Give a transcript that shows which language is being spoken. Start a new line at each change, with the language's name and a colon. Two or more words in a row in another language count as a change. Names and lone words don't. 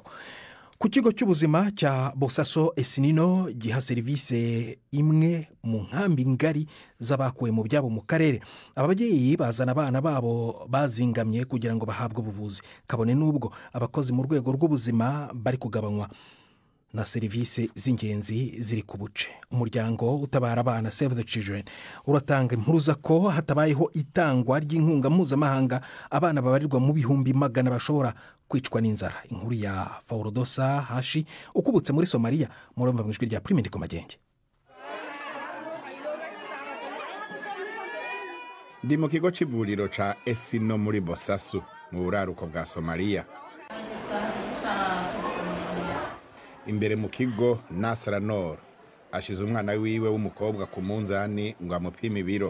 Kinyarwanda: Ku kigo cy'ubuzima cya Bosaso Esinino giha serivisi imwe mu nkambi ngari z'abakuwe mu byabo mu karere, ababyeyi bazana abana babo bazingamye kugira ngo bahabwe ubuvuzi, kabone n'ubwo abakozi mu rwego rw'ubuzima bari kugabanywa na serivisi z'ingenzi ziri ku buce. Umuryango utabara abana Save the Children uratanga impuruza ko hatabayeho itangwa ry'inkunga mpuzamahanga abana babarirwa mu bihumbi magana bashobora kwicwa n'inzara. Inkuru ya Faurodosa Hashi ukubutse muri Somalia, murumva mu ijwi rya Primedico Magenge.
Rundi: Ndi mu kigo cy'ivuriro ca Esino muri Bosasu mu buraruko bwa Somalia. Imbere mu kigo Nasra Nor ashize umwana wiwe w'umukobwa ku munzani ngo amupime ibiro.